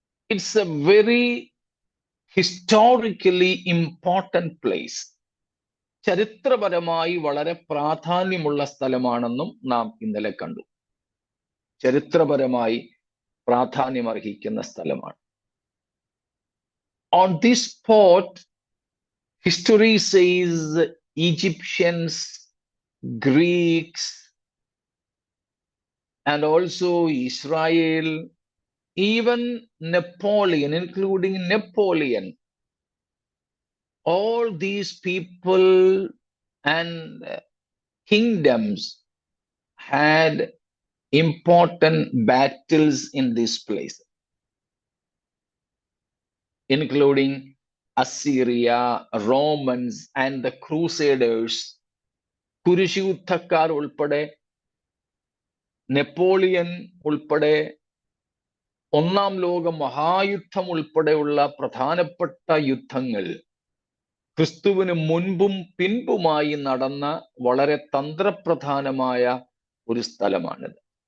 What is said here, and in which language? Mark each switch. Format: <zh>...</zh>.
<en>It's a very historically important place.</en> <ml>ചരിത്രപരമായി വളരെ പ്രാധാന്യമുള്ള സ്ഥലമാണെന്നും നാം ഇന്നലെ കണ്ടു. ചരിത്രപരമായി പ്രാധാന്യമർഹിക്കുന്ന സ്ഥലമാണ്.</ml> <en>On this spot, history says Egyptians, Greeks, and also Israel, even Napoleon, including Napoleon, all these people and kingdoms had important battles in this place, including Assyria, Romans, and the Crusaders.</en> <ml>കുരിശുയുദ്ധക്കാർ ഉൾപ്പെടെ, Napoleon ഉൾപ്പെടെ, 1-ാം ലോക മഹായുദ്ധം ഉൾപ്പെടെയുള്ള പ്രധാനപ്പെട്ട യുദ്ധങ്ങൾ ക്രിസ്തുവിന് മുൻപും പിൻപുമായി നടന്ന വളരെ തന്ത്രപ്രധാനമായ ഒരു സ്ഥലമാണിത്.</ml>